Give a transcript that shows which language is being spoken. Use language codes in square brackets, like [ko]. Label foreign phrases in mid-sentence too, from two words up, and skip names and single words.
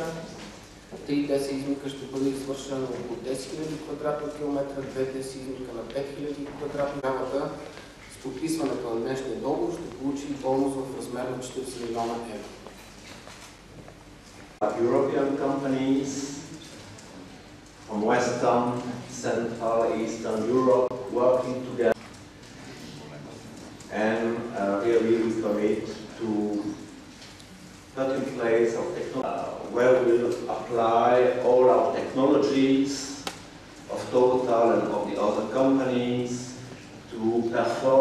[bg] 3 сеизмика ще бъде извършено около 10 000 квадратни километра, 2 сеизмика на 5000 квадратни километра. С подписването на днешния договор ще получи бонус в размер на 40 милиона евро. [en] European companies from Western, Central, Eastern Europe working together, and really we commit to put in place of technology where we will apply all our technologies of Total and of the other companies to perform.